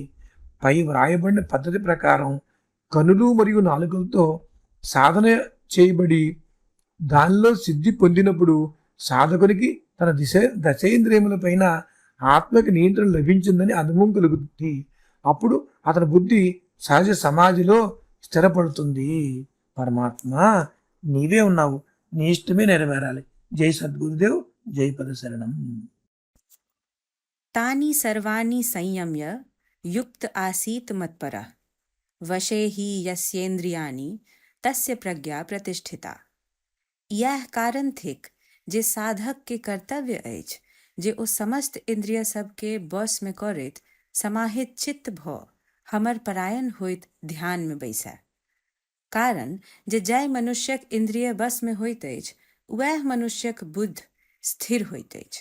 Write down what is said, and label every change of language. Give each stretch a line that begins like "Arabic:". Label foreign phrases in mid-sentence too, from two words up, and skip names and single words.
Telugu: పై వ్రాయబడిన పద్ధతి ప్రకారం కనులు మరియు నాలుకలతో సాధన చేయబడి దానిలో సిద్ధి పొందినప్పుడు సాధకునికి తన దశేంద్రియముల పైన ఆత్మకి నియంత్రణ లభించిందని అనుభవం కలుగుతుంది. అప్పుడు అతని బుద్ధి సహజ సమాధిలో స్థిరపడుతుంది. పరమాత్మ నీవే ఉన్నావు, నీ ఇష్టమే నెరవేరాలి. జై సద్గురుదేవ్, జై పదశరణం.
Sanskrit: तानि सर्वाणि संयम्य युक्त आसीत् मत्परः वशे ही यस्येन्द्रियाणि तस्य प्रज्ञा प्रतिष्ठिता।
Maithili: यह कारण थिक जे साधक के कर्तव्य अछि जे ओ समस्त इंद्रिय सबके बस में करैत समाहित चित्त भ हमर परायण होइत ध्यान में बैसै। कारण जे जाय मनुष्यक इंद्रिय बस में होइत अछि वह मनुष्यक बुद्धि स्थिर होइत अछि।